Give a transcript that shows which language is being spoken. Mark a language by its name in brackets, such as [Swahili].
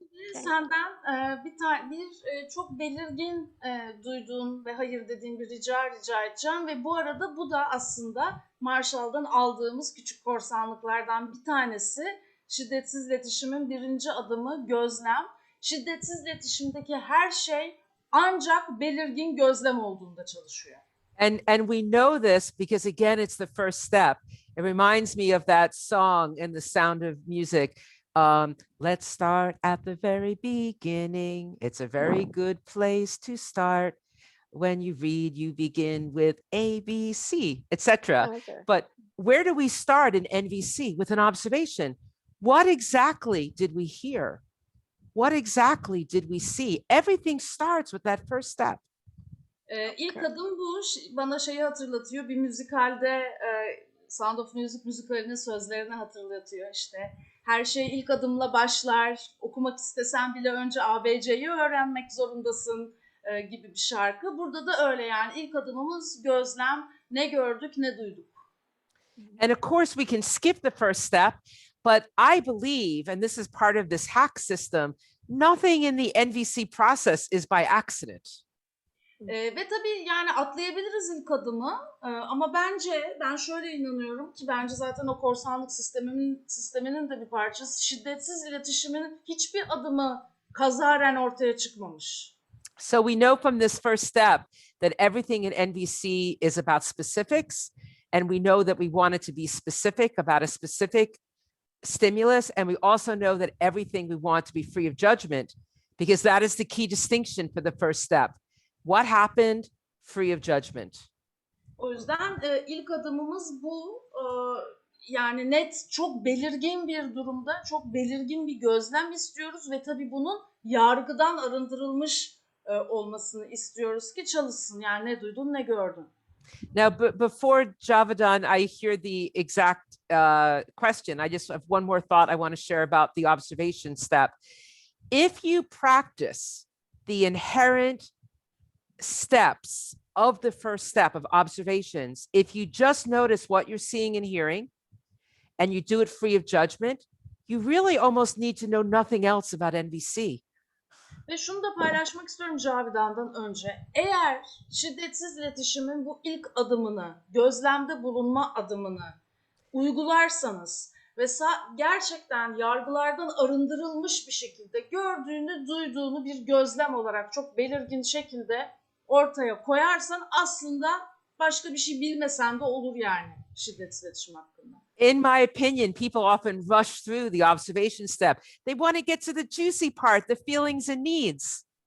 [Turkish] Şimdi senden bir çok belirgin duyduğun ve hayır dediğin bir rica edeceğim ve bu arada bu da aslında Marshall'dan aldığımız küçük korsanlıklardan bir tanesi. Şiddetsiz iletişimin birinci adımı gözlem. Şiddetsiz iletişimdeki her şey ancak belirgin gözlem olduğunda çalışıyor. [English] And we know this because, again, it's the first step. It reminds me of that song in The Sound of Music. Let's start at the very beginning. It's a very good place to start. When you read, you begin with A, B, C, etc. Okay. But where do we start in NVC? With an observation. What exactly did we hear? What exactly did we see? Everything starts with that first step. [Turkish] İlk adım bu. Bana şeyi hatırlatıyor. Bir müzikalde Sound of Music müzikalinin sözlerini hatırlatıyor işte. Her şey ilk adımla başlar. Okumak istesen bile önce ABC'yi öğrenmek zorundasın gibi bir şarkı. Burada da öyle yani. İlk adımımız gözlem. Ne gördük, ne duyduk. [English] And of course, we can skip the first step, but I believe, and this is part of this hack system, nothing in the NVC process is by accident. [Turkish] Ve tabii yani atlayabiliriz ilk adımı ama ben şöyle inanıyorum ki bence zaten o korsanlık sisteminin de bir parçası. Şiddetsiz iletişimin hiçbir adımı kazaren ortaya çıkmamış. [English] So we know from this first step that everything in NVC is about specifics, and we know that we want it to be specific about a specific stimulus, and we also know that everything we want to be free of judgment, because that is the key distinction for the first step. What happened? Free of judgment. [Turkish] O yüzden ilk adımımız bu. Yani net, çok belirgin bir durumda, çok belirgin bir gözlem istiyoruz ve tabii bunun yargıdan arındırılmış olmasını istiyoruz ki çalışsın. Yani ne duydun, ne gördün. [English] Now, before Javadan, I hear the exact question. I just have one more thought I want to share about the observation step. If you practice the inherent steps of the first step of observations, if you just notice what you're seeing and hearing, and you do it free of judgment, you really almost need to know nothing else about NVC. [Turkish] Ve şunu da paylaşmak istiyorum Cavidan'dan önce. Eğer şiddetsiz iletişimin bu ilk adımını, gözlemde bulunma adımını uygularsanız ve gerçekten yargılardan arındırılmış bir şekilde gördüğünü, duyduğunu bir gözlem olarak çok belirgin şekilde ortaya koyarsan aslında başka bir şey bilmesen de olur yani şiddetsiz iletişim hakkında. [English] In my opinion, people often rush through the observation step. They want to get to the juicy part, the feelings and needs.